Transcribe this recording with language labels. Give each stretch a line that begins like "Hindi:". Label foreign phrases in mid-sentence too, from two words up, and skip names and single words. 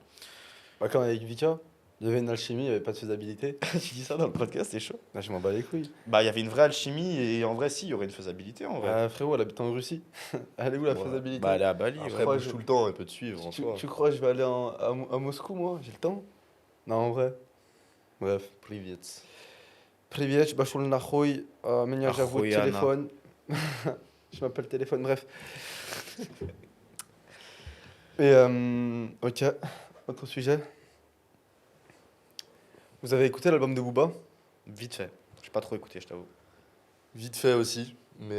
French: Bah, comme avec Vika, il y avait une alchimie, il n'y avait pas de faisabilité. Tu dis ça dans le podcast, c'est chaud. Là, je m'en bats les couilles. Bah, il y avait une vraie alchimie, et en vrai, si, il y aurait une faisabilité, en vrai. Ah, frérot, elle habite en Russie. Elle est où la Ouais. faisabilité? Bah, elle est à Bali, Après, ouais. elle crois bouge que tout le temps, elle peut te suivre en soi. Tu crois que je vais aller à Moscou, moi? J'ai le temps? Non, en vrai. Bref. Privet.
Russian: Привет, башul нахуй, меня зовут Охуенно.
French: téléphone. Je m'appelle téléphone, bref. Et, ok, autre sujet. Vous avez écouté l'album de Booba? Vite fait. J'ai pas trop écouté, je t'avoue. Vite fait aussi. Mais